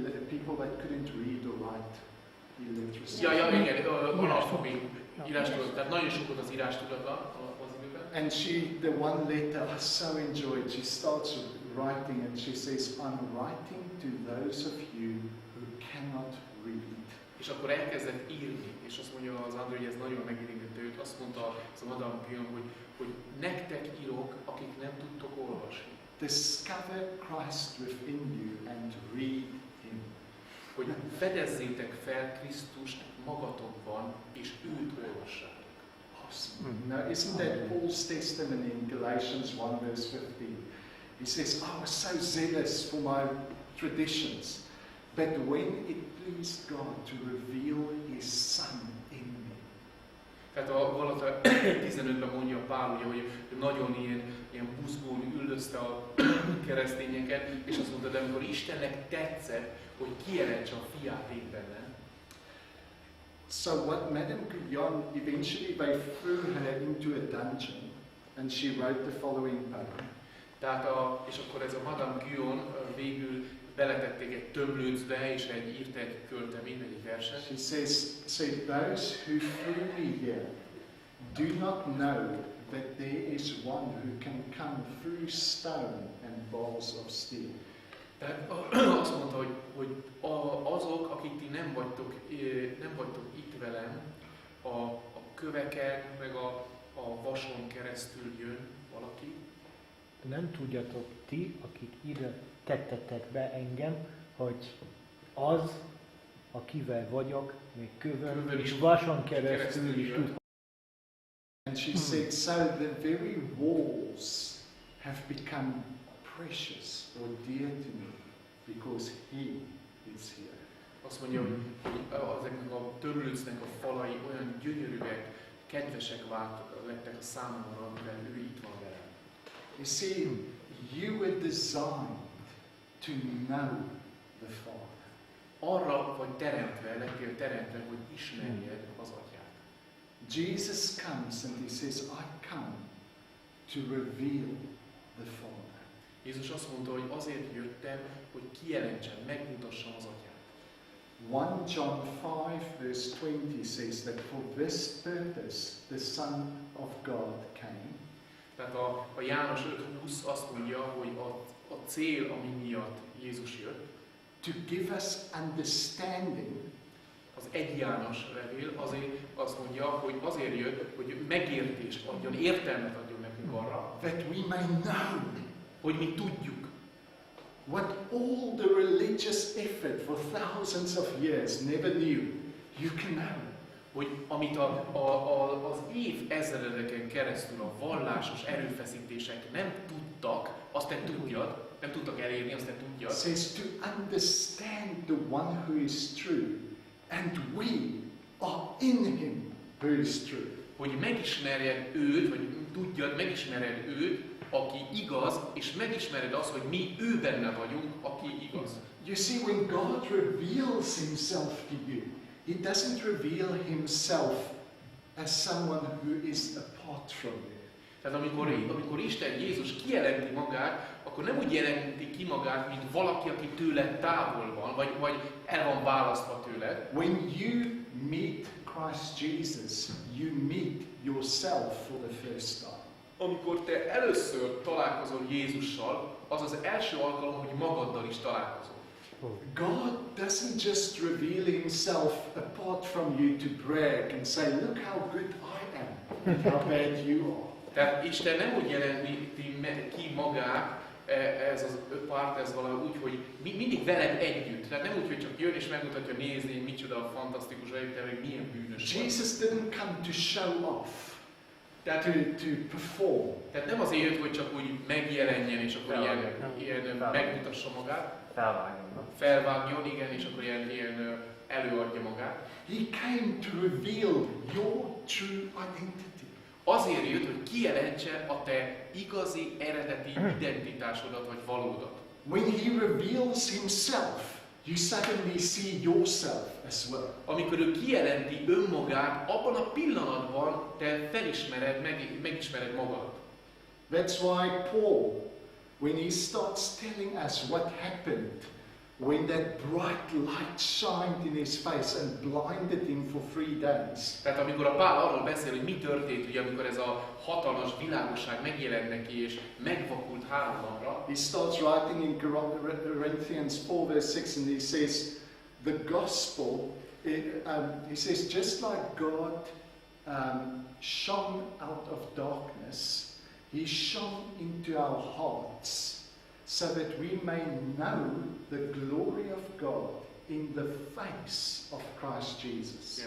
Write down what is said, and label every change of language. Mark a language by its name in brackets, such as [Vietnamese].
[English] People that couldn't read or write. Illiteracy. [Hungarian] Ja, igen, analfabét írástudata, tehát nagyon sok volt az írástudata az időben. [English] And the one letter I so enjoyed, she starts writing and she says, I'm writing to those of you who cannot read. [Hungarian] És akkor elkezdett írni, és azt mondja az André, hogy ez nagyon megérintette őt, azt mondta az a Madame Guyon, hogy nektek írok, akik nem tudtok olvasni. [English] Discover Christ within you and read Him. [Hungarian] Hogy fedezzétek fel Krisztust magatokban, és őt olvassátok. [English] Awesome. Now, isn't that Paul's testimony in Galatians 1 verse 15? He says, I was so zealous for my traditions, but when it pleased God to reveal His Son in me. [Hungarian] Tehát a Galata 15-ben mondja Pál, ugye, hogy nagyon ilyen buzgón üldözte a keresztényeket, és azt mondta, de amikor Istennek tetszett, hogy kijelentse a fiát én bennem. [English] So what Madame Guyon, eventually they threw her into a dungeon, and she wrote the following poem. [Hungarian] Tehát és akkor ez a Madame Guyon végül beletették egy tömlőcbe, és írt egy költeményt, egy verset. [English] She says, those who threw me here do not know that there is one who can come through stone and bars of steel. [Hungarian] Tehát azt mondta, hogy azok, akik ti nem vagytok itt velem, a köveken, meg a vason keresztül jön valaki. Nem tudjátok ti, akik ide tettetek be engem, hogy az, akivel vagyok, még kövön és vason keresztül is tud. [English] And she said, so the very walls have become precious or dear to me because He is here. [Hungarian] Azt mondja, hogy ezeknek a törlőcnek a falai olyan gyönyörűek, kedvesek lettek a számomra, mivel ő itt van velem. [English] You see, you were designed to know the Father. [Hungarian] Arra vagy lettél teremtve, hogy ismerjed az Atyát. [English] Jesus comes and He says, I come to reveal the Father. [Hungarian] Jézus azt mondta, hogy azért jöttem, hogy kijelentsem, megmutassam az Atyát. [English] 1 John 5 verse 20 says that for this purpose the Son of God came. [Hungarian] Tehát a János 5:20 azt mondja, hogy a cél, ami miatt Jézus jött, [English] To give us understanding. [Hungarian] az 1 János levél azért azt mondja, hogy azért jött, hogy megértést adjon, értelmet adjon nekünk arra, [English] That we may know [Hungarian] hogy mi tudjuk, [English] what all the religious effort for thousands of years never knew. You can know. [Hungarian] hogy amit az évezredeken keresztül a vallásos erőfeszítések nem tudtak, azt te tudjad, nem tudtak elérni, azt te tudjad. [English] It says to understand the one who is true, and we are in Him who is true. [Hungarian] Hogy megismerjed őt, vagy tudjad, megismered őt, aki igaz, és megismered azt, hogy mi ő benne vagyunk, aki igaz. [English] You see, when God reveals Himself to you, He doesn't reveal Himself as someone who is apart from you. [Hungarian] Tehát amikor Isten, Jézus kijelenti magát, akkor nem úgy jelenti ki magát, mint valaki, aki tőle távol van, vagy el van választva tőle. [English] When you meet Christ Jesus, you meet yourself for the first time. [Hungarian] Amikor te először találkozol Jézussal, az az első alkalom, hogy magaddal is találkozol. [English] God doesn't just reveal Himself apart from you to brag and say, look how good I am, and how bad you are. [Hungarian] Tehát Isten nem úgy jelenti ki magát, ez az párt, ez valahogy úgy, hogy mindig veled együtt. Tehát nem úgy, hogy csak jön és megmutatja, nézni, micsoda fantasztikus vagy, te meg milyen bűnös vagy. [English] Jesus didn't come to show off, [Hungarian] Tehát, [English] to perform. [Hungarian] tehát nem azért jött, hogy csak úgy megjelenjen, és akkor ilyen megmutassa magát. Felvágjon, igen, és akkor ilyen előadja magát. [English] He came to reveal your true identity. [Hungarian] Azért jött, hogy kijelentse a te igazi, eredeti identitásodat vagy valódat. [English] When he reveals himself, you suddenly see yourself as well. [Hungarian] Amikor ő kijelenti önmagát, abban a pillanatban te felismered, megismered magad. [English] That's why Paul, when he starts telling us what happened, when that bright light shined in his face and blinded him for 3 days. [Hungarian] Tehát amikor a Pál arról beszél, hogy mi történt, ugye, amikor ez a hatalmas világosság megjelent neki és megvakult 3 napra, [English] He starts writing in Corinthians 4 verse 6 and he says, the gospel, he says, just like God shone out of darkness, he shone into our hearts, so that we may know the glory of God in the face of Christ Jesus.